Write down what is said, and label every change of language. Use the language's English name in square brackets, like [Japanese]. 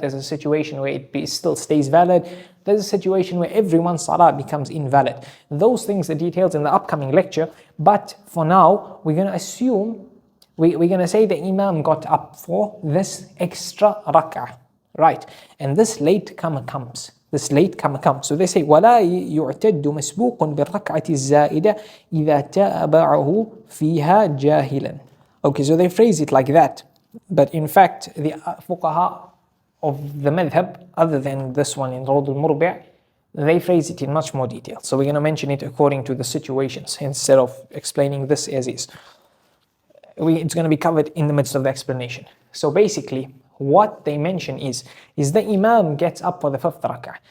[English] There's a situation where it still stays valid. There's a situation where everyone's salah becomes invalid. Those things, the details in the upcoming lecture. But for now, we're going to assume, we're going to say the imam got up for this extra rak'ah, right? And this latecomer comes. So they say [Arabic] ولا يعتد مسبوق بالركعة الزائدة إذا تابعه فيها جاهلا. [English] Okay, so they phrase it like that. But in fact, the fuqaha of the madhab, other than this one in Rawd al-Murbi', they phrase it in much more detail. So we're going to mention it according to the situations instead of explaining this as is. It's going to be covered in the midst of the explanation. So basically, what they mention is the imam gets up for the 5th rak'ah.